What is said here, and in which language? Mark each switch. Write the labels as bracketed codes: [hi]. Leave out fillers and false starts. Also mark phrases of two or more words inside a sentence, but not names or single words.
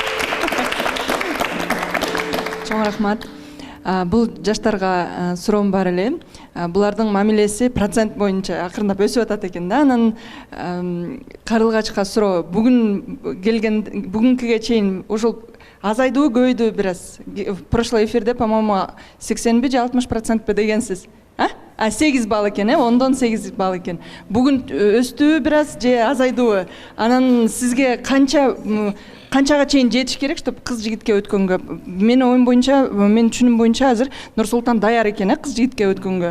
[ky] Чоң рахмат. Бул жаштарга суроом бар эле. Булардын мамилеси процент боюнча акырындап өсүп атат экен да. Анан Карлыгачка суроо, бүгүнкүгө чейин ошол азайдыбы, көбөйдүбү бир аз? [ru] В прошлый эфирде, по-моему, 80 [ky] же 60% дегенсиз. 8 балл экен, 10дон 8 балл экен. Бүгүн өстүбү бир аз же азайдыбы? Анан сизге канчага чейин жетиш керек, чтобы кыз жигитке өткөнгө? Менин оюм боюнча, менин түшүнүм боюнча азыр Нурсултан даяр экен, кыз жигитке өткөнгө.